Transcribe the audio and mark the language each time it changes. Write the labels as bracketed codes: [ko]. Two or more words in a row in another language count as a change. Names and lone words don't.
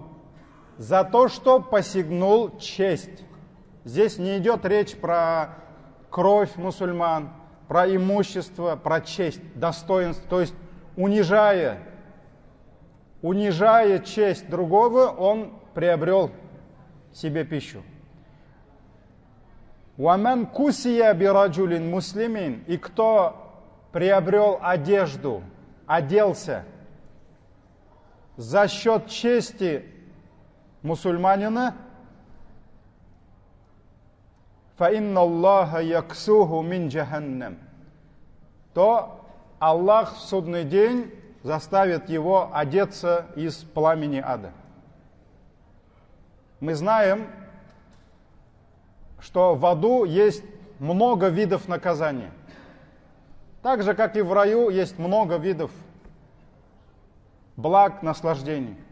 [ru] За то, что посягнул честь. Здесь не идет речь про кровь мусульман, про имущество, про честь, достоинство. То есть унижая честь другого, он приобрел себе пищу. [ar] «ومن كسي برجل مسلم», [ru] и кто приобрел одежду, оделся за счет чести мусульманина, [ar] «فإن الله يكسوه من جهنم», [ru] то Аллах в судный день заставит его одеться из пламени ада. Мы знаем, что в аду есть много видов наказания. Так же, как и в раю, есть много видов благ, наслаждений.